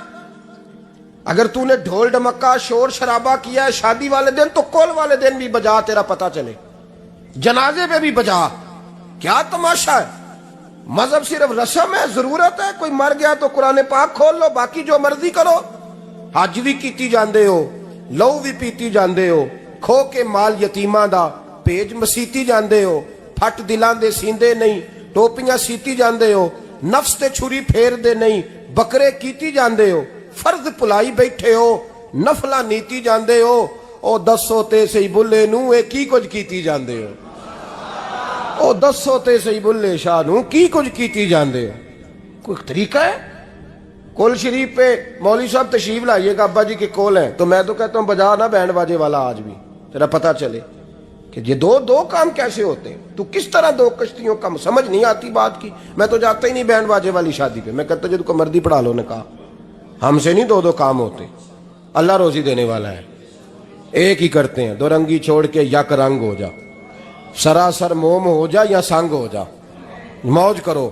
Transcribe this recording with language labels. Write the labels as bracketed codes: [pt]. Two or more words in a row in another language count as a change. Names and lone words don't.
[ur] اگر تو نے ڈھول ڈمکا شور شرابہ کیا ہے شادی والے دن تو کول والے دن بھی بجا، تیرا پتہ چلے، جنازے پہ بھی بجا۔ کیا تماشا ہے؟ مذہب صرف رسم ہے، ضرورت ہے، کوئی مر گیا تو قرآن پاک کھول لو، باقی جو مرضی کرو۔ [pa] حج بھی کیتی جاندے ہو، لو بھی پیتی جاندے ہو، کھو کے مال یتیماں دا پیج مسیتی جاندے ہو، پھٹ دلاں دے سیندے نہیں، ٹوپیاں سیتی جاندے ہو، نفس تے چھری پھیر دے نہیں، بکرے کیتی جاندے ہو، فرض پلائی بیٹھے ہو، نفلا نیتی جاندے ہو، او دسو تے سی بلے نو اے کی کچھ کیتی جاندے ہو، او دسو تے سی بلے شاہ نو کی کچھ کیتی جاندے ہو۔ [ur] کوئی طریقہ ہے؟ کول شریف پہ مولوی صاحب تشریف لائیے گا، ابا جی کے کول ہیں، تو میں تو کہتا ہوں بجا نا بینڈ باجے والا آج بھی، تیرا پتہ چلے کہ یہ دو کام کیسے ہوتے ہیں، تو کس طرح دو کشتیوں کا سمجھ نہیں آتی بات کی۔ میں تو جاتا ہی نہیں بینڈ باجے والی شادی پہ، میں کہتا جب کو مردی پڑھا لو نے کہا، ہم سے نہیں دو کام ہوتے، اللہ روزی دینے والا ہے، ایک ہی کرتے ہیں، 2 رنگی چھوڑ کے یک رنگ ہو جا، سراسر موم ہو جا یا سنگ ہو جا، موج کرو۔